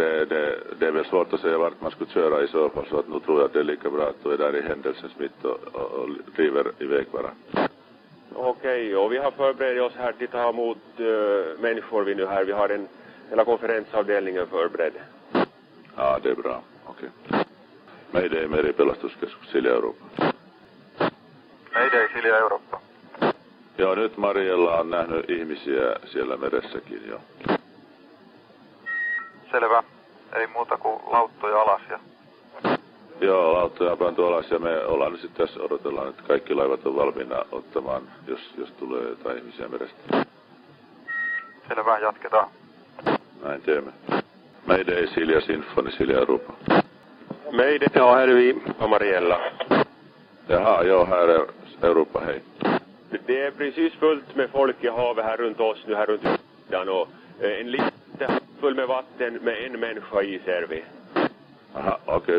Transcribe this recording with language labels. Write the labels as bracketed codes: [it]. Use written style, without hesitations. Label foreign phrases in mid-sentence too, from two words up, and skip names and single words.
[sv] Det är väl svårt att säga vart man skulle köra i så fall. Så att nu tror jag att det är lika bra att du är där i händelsens mitt och driver iväg bara. Okej, och vi har förberett oss här till att ta emot människor vi nu här. Vi har hela konferensavdelningen förberedd. Ja, det är bra. Okej. [fi] Mayday, Meripelastuskeskus Silja Europa. Mayday, Silja Eurooppa. Joo, nyt Mariella on nähnyt ihmisiä siellä meressäkin jo. Selvä. Ei muuta kuin lauttoja alas ja... Joo, lauttoja on pantu alas ja me ollaan nyt sitten tässä odotellaan, että kaikki laivat on valmiina ottamaan, jos tulee jotain ihmisiä merestä. Selvä, jatketaan. Näin teemme. Mayday, Silja Sinfoni, Silja Europa. [sv] Mayday, ja här är vi på Mariella. Jaha, joo, här är Europa, hej. Det är precis fullt med folk i havet här runt oss nu, här runt ytan, och en liten full med vatten med en människa i, ser vi. Aha, okej.